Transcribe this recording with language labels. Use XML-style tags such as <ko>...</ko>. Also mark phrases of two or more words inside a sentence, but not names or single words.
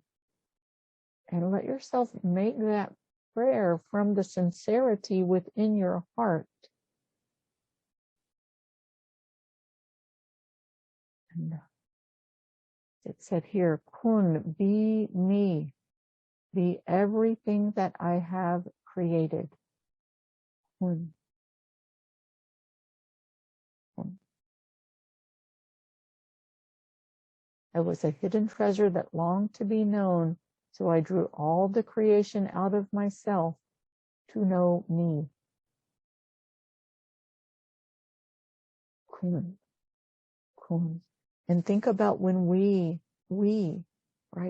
<en>And let yourself make that prayer from the sincerity within your heart. And it said here, Kun, be me, be everything that I have created.</en> <ar>كن. كن.</ar> <en>I was a hidden treasure that longed to be known, so I drew all the creation out of myself to know me.</en> <ar>كن. كن.</ar> <en>And think about when we, right?</en>